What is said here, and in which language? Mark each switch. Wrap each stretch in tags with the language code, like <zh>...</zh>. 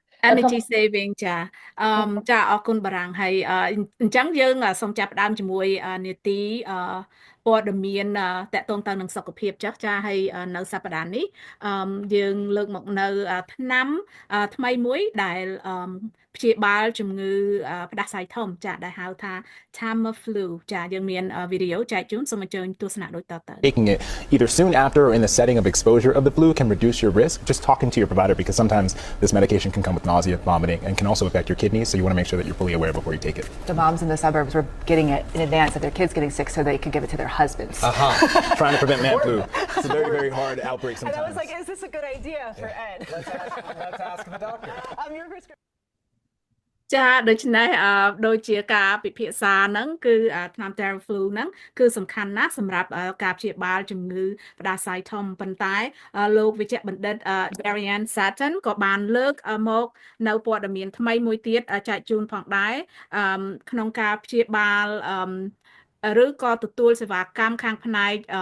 <en>energy saving</en> <km>ចាចាអរគុណបារាំងហើយអញ្ចឹងយើងសូមចាប់ផ្ដើមជាមួយនាទីព័ត៌មានតាក់ទងទៅនឹងសុខភាពចាហើយនៅសប្តាហ៍នេះយើងលើកមកនៅថ្នាំថ្មីមួយដែលព្យាបាលជំងឺផ្ដាសាយធំចាដែលហៅថា Tamiflu ចាយើងមានវីដេអូចែកជូនសូមអញ្ជើញទស្សនាដូចតទៅ</km> <en>Taking it either soon after or in the setting of exposure of the flu can reduce your risk. Just talking to your provider because sometimes this medication can come with nausea, vomiting, and can also affect your kidneys. So you want to make sure that you're fully aware before you take it. The moms in the suburbs were getting it in advance of their kids getting sick so they could give it to their husbands. Trying to prevent man flu. It's a very, very hard outbreak sometimes. And I was like, is this a good idea for Ed? Let's ask the doctor. Your prescription.</en> <km>ចាដូច្នេះដូចជាការពិភាក្សាហ្នឹងគឺថ្នាំ Tamiflu ហ្នឹងគឺសំខាន់ណាស់សម្រាប់ការព្យាបាលជំងឺផ្ដាសាយធំប៉ុន្តែលោកវិជ្ជបណ្ឌិត Darian Sutton ក៏បានលើកមកនៅព័ត៌មានថ្មីមួយទៀតចែកជូនផងដែរក្នុងការព្យាបាលឬក៏ទទួលសេវាកម្មខាងផ្នែក</km>